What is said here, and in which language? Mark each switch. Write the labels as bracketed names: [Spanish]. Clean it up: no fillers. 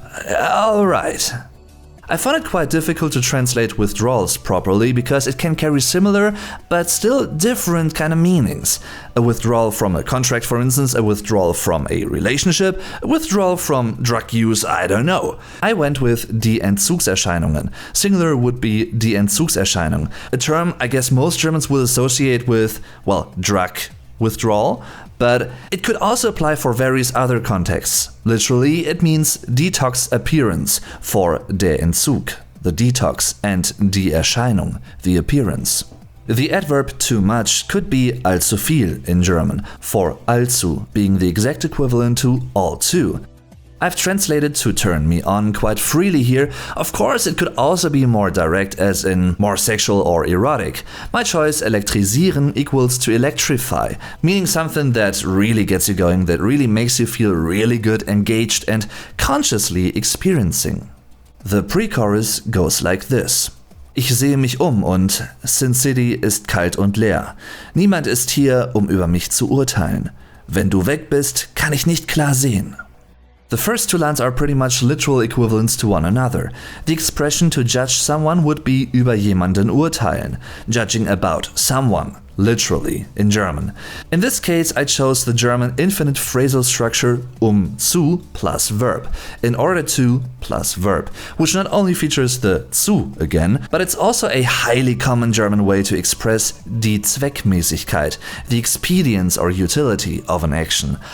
[English] Alright. I found it quite difficult to translate withdrawals properly because it can carry similar but still different kind of meanings. A withdrawal from a contract, for instance, a withdrawal from a relationship, a withdrawal from drug use, I don't know. I went with die Entzugserscheinungen. Singular would be die Entzugserscheinung, a term I guess most Germans will associate with, well, drug withdrawal, but it could also apply for various other contexts. Literally, it means detox appearance for der Entzug, the detox, and die Erscheinung, the appearance. The adverb too much could be allzu viel in German, for allzu being the exact equivalent to all too. I've translated to turn me on quite freely here. Of course, it could also be more direct, as in more sexual or erotic. My choice, elektrisieren, equals to electrify, meaning something that really gets you going, that really makes you feel really good, engaged and consciously experiencing. The pre-chorus goes like this. [German] Ich sehe mich und Sin City ist kalt und leer. Niemand ist hier, über mich zu urteilen. Wenn du weg bist, kann ich nicht klar sehen. [English] The first two lines are pretty much literal equivalents to one another. The expression to judge someone would be [German] über jemanden urteilen, [English] judging about someone, literally, in German. In this case, I chose the German infinite phrasal structure zu plus verb, in order to plus verb, which not only features the zu again, but it's also a highly common German way to express die Zweckmäßigkeit, the expedience or utility of an action.